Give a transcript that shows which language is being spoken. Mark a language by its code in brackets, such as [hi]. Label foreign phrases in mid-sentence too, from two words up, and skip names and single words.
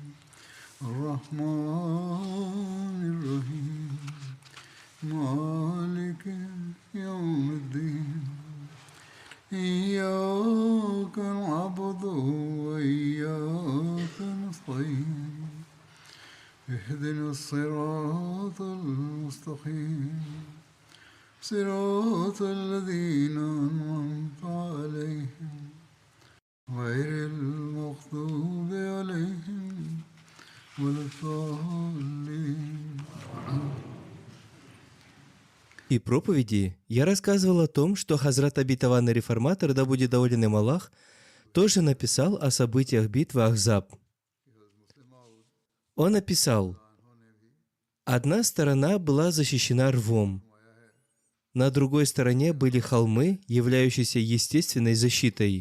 [ar] الرحمن الرحيم مالك يوم الدين إياك نعبد وإياك نستعين اهدنا الصراط المستقيم صراط الذين أنعمت عليهم غير المغضوب عليهم ولا الضالين. [ru] И проповеди я рассказывал о том, что Хазрат обетованный реформатор, да будет доволен им Аллах, тоже написал о событиях битвы Ахзаб. Он написал: одна сторона была защищена рвом, на другой стороне были холмы, являющиеся естественной защитой.